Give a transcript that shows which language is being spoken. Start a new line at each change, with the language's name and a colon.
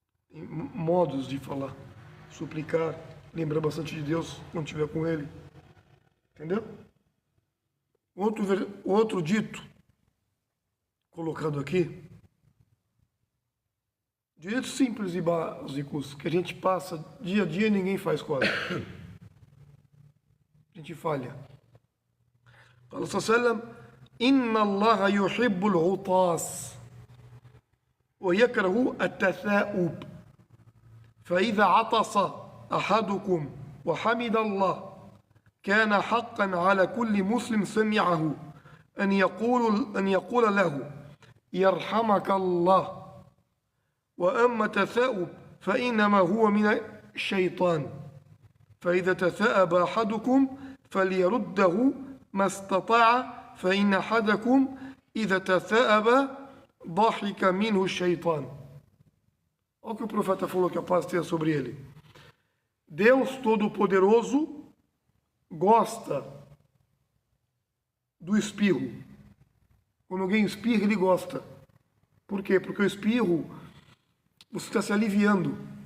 Portuguese: Tem modos de falar, suplicar, lembrar bastante de Deus quando estiver com ele. Entendeu? Outro dito colocado aqui, direitos simples e básicos que a gente passa dia a dia e ninguém faz quase. A gente falha.
Arabic: قال صلى الله عليه وسلم إن الله يحب العطاس ويكره التثاؤب فإذا عطس أحدكم وحمد الله كان حقا على كل مسلم سمعه أن يقول له يرحمك الله وأما التثاؤب فإنما هو من الشيطان فإذا تثاءب أحدكم فليرده ما استطاع فإن أحدكم إذا تثاءب ضحك منه الشيطان.
Portuguese: Olha o que o profeta falou, que a paz tenha sobre ele. Deus Todo-Poderoso gosta do espirro. Quando alguém espirra, ele gosta. Por quê? Porque o espirro, você está se aliviando.